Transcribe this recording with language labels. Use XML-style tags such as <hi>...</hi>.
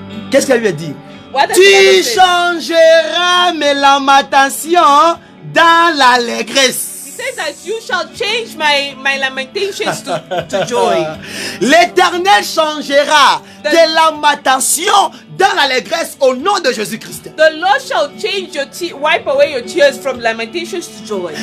<fr>Qu'est-ce qu'elle lui a dit?</fr> <en>What does</en> <fr>Tu</fr> <en>the Bible say?</en> <fr>changeras mes lamentations dans l'allégresse.</fr> <en>It says that you shall change my lamentations to joy.</en> <fr>L'Éternel changera tes lamentations dans l'allégresse au nom de Jésus-Christ.</fr> <en>The Lord shall change wipe away your tears from lamentations to joy.</en>